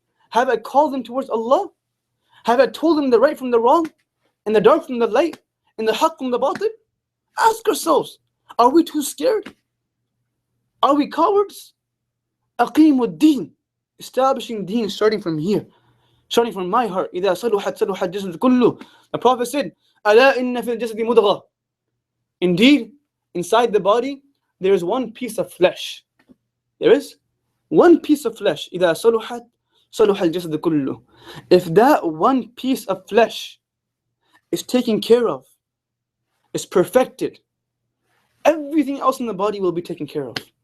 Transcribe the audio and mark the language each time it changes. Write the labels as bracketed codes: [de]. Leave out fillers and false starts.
[en] Have I called them towards Allah? Have I told them the right from the wrong, and the dark from the light, and the haqq from the batil? Ask ourselves, are we too scared? Are we cowards? Aqeem ad-deen. establishing deen starting from here, starting from my heart. [ar] إِذَا صَلُحَتْ صَلُحَ الْجَسَدُ كُلُّهُ. [en] The Prophet said, [ar] أَلَا إِنَّ فِي الْجَسَدِ مُضْغَةً. [en] Indeed, inside the body, there is one piece of flesh. There is one piece of flesh. [ar] إِذَا صَلُحَتْ صَلُحَ الْجَسَدُ كُلُّهُ. [en] If that one piece of flesh is taken care of, is perfected, everything else in the body will be taken care of.